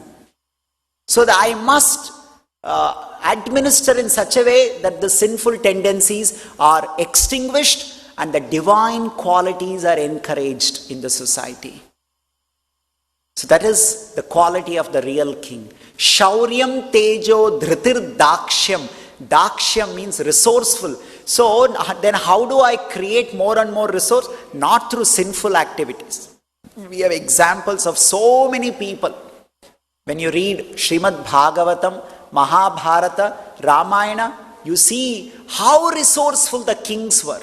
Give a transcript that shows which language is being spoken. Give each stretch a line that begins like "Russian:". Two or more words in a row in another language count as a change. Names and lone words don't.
English: So that I must administer in such a way that the sinful tendencies are extinguished and the divine qualities are encouraged in the society. So that is the quality of the real king.
Sanskrit: Shauryam tejo dhritir dakshyam.
English: Dakshyam means resourceful. So then how do I create more and more resource? Not through sinful activities. We have examples of so many people. When you read Srimad Bhagavatam, Mahabharata, Ramayana, you see how resourceful the kings were.